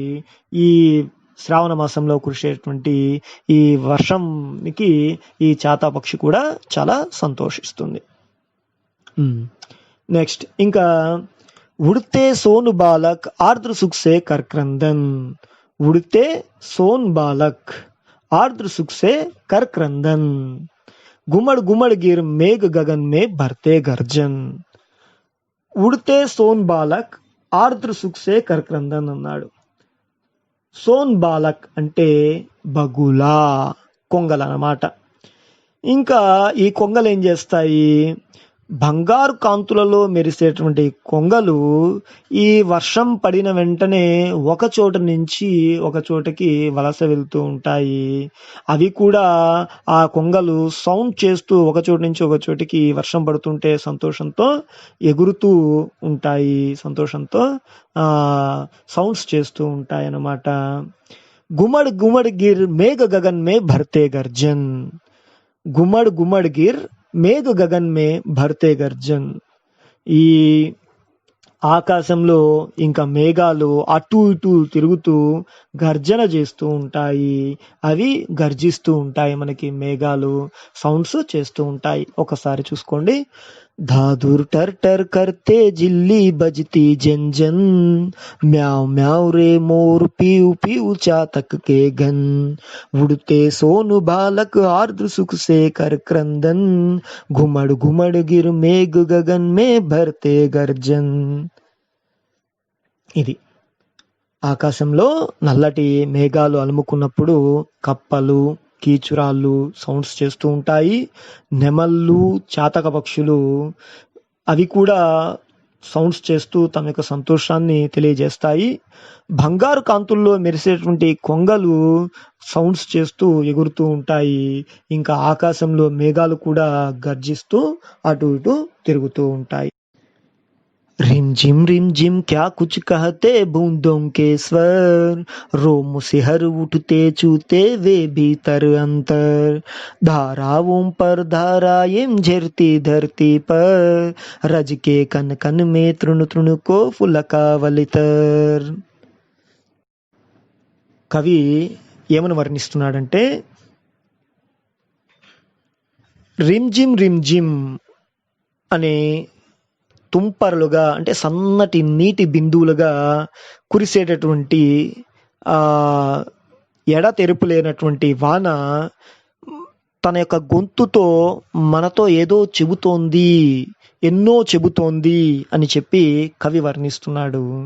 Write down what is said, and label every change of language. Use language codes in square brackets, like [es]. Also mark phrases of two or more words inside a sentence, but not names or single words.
[te] ఈ శ్రావణ మాసంలో కురిసేటువంటి ఈ వర్షంకి ఈ చాతాపక్షి కూడా చాలా సంతోషిస్తుంది. నెక్స్ట్ ఇంకా [hi] उड़ते सोनु बालक आर्द्र सुख से कर क्रंदन. उड़ते सोन बालक आर्द्र सुख से कर क्रंदन. घुमड़ घुमड़ गिर मेघ गगन में भरते गर्जन. उड़ते सोन बालक आर्द्र सुख से कर क्रंदन అన్నాడు. सोन बालक [te] అంటే బగులా, కొంగలు అన్నమాట. ఇంకా ఈ కొంగలు ఏం చేస్తాయి, బంగారు కాంతులలో మెరిసేటువంటి కొంగలు ఈ వర్షం పడిన వెంటనే ఒక చోట నుంచి ఒక చోటకి వలస వెళ్తూ ఉంటాయి. అవి కూడా ఆ కొంగలు సౌండ్ చేస్తూ ఒక చోటు నుంచి ఒక చోటికి వర్షం పడుతుంటే సంతోషంతో ఎగురుతూ ఉంటాయి, సంతోషంతో సౌండ్స్ చేస్తూ ఉంటాయి అన్నమాట. [hi] घुमड़ घुमड़ गिर मेघ गगन में भरते गर्जन. घुमड़ घुमड़ गिर मेघ गगन में भरते गर्जन. [te] ఈ ఆకాశంలో ఇంకా మేఘాలు అటు ఇటు తిరుగుతూ గర్జన చేస్తూ ఉంటాయి. అవి గర్జిస్తూ ఉంటాయి, మనకి మేఘాలు సౌండ్స్ చేస్తూ ఉంటాయి. ఒకసారి చూసుకోండి. [hi] धाधुर टर टर करते जिल्ली बजती जन जन, म्याव म्याव रे मोर पीऊ पीऊ चातक के घन. उड़ते सोनु बालक आर्द्र सुख से कर क्रंदन, घुमड़ घुमड़ गिर मेघ गगन में भरते गर्जन. [te] ఇది ఆకాశంలో నల్లటి మేఘాలు అలుముకున్నప్పుడు కప్పలు, కీచురాళ్ళు సౌండ్స్ చేస్తూ ఉంటాయి. నెమళ్ళు, చాతక పక్షులు అవి కూడా సౌండ్స్ చేస్తూ తమ యొక్క సంతోషాన్ని తెలియజేస్తాయి. బంగారు కాంతుల్లో మెరిసేటువంటి కొంగలు సౌండ్స్ చేస్తూ ఎగురుతూ ఉంటాయి. ఇంకా ఆకాశంలో మేఘాలు కూడా గర్జిస్తూ అటు ఇటు తిరుగుతూ ఉంటాయి. [hi] रिम झिम क्या कुछ कहते बूंदों के स्वर, रोम से हर उठते चूते वे भीतर अंतर. धाराओं पर धाराएं झरती धरती पर, रज के कन कन में तृण तृण को फुलका वलितर. [te] కవి ఏమని వర్ణిస్తున్నాడంటే, [hi] रिम झिम [te] అనే తుంపరలుగా అంటే సన్నటి నీటి బిందువులుగా కురిసేటటువంటి ఎడతెరుపు లేనటువంటి వాన తన యొక్క గొంతుతో మనతో ఏదో చెబుతోంది, ఎన్నో చెబుతోంది అని చెప్పి కవి వర్ణిస్తున్నాడు.